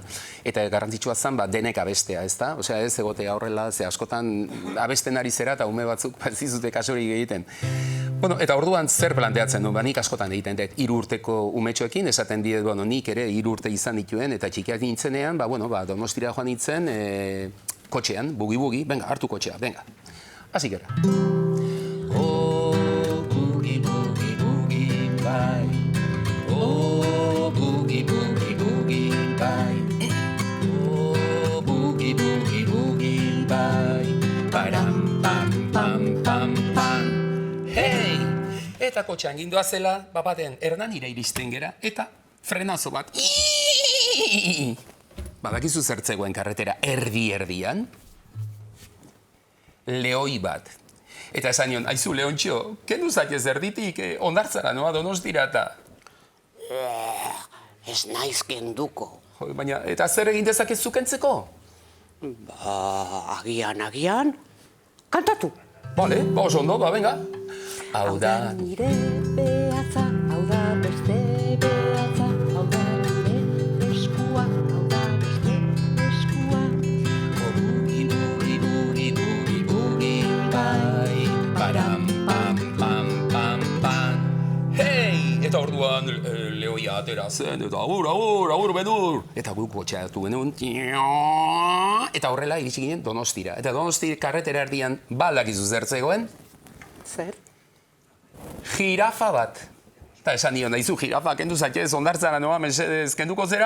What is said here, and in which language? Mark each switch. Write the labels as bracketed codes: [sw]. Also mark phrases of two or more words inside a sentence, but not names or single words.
[eu] Eta garrantzitsua zan, denek abestea, ez da? Osea, ez egotea horrela, ze askotan abesten ari zera eta ume batzuk zizute kasorik egiten. Bueno, eta orduan zer planteatzen du, nik askotan egiten dut, 3 urteko umetxoekin, esaten diet, nik ere 3 urte izan dituen, eta txikiak nintzenean, Donostira joan nintzen, kotxean, bugi-bugi, venga, hartu kotxea, venga. Hasi gara. Oh, bugi, bugi, bugi, bai. Oh, bugi, bugi, bugi, bai. Oh, bugi, bugi, bugi, bai. Param, pam, pam, pam, pam. Hei! Eta kotxean gindoa zela, baten Hernanira iristen gera, eta frenazo bat. Badakizu zertzegoen karretera erdi-erdian? Lehoi bat. Eta esan nion, aizu, Leontxo, kendu zaitez erditik, ondartzara noa Donostira eta... Ez naiz kenduko. Baina, eta zer egin dezakezu kentzeko? Agian, kantatu. Bale, oso ondo, venga. Hau da nire behatza, hau da beste behatza, hau da nire eskua, hau da beste eskua. Bugi, bugi, bugi, bugi, bugi, bai, param, pam, pam, pam, pam. Hei! Eta orduan lehoia atera zen, eta agur, bedur. Eta guk kotxeatu genuen, eta horrela iritsi ginen Donostira. Eta Donostira karretera erdian baldakizu zertzegoen? Zer? Jirafa bat. Eta esan nion, daizu, jirafa, kendu zaitez, ondartzara noa, mesedez, kenduko zera?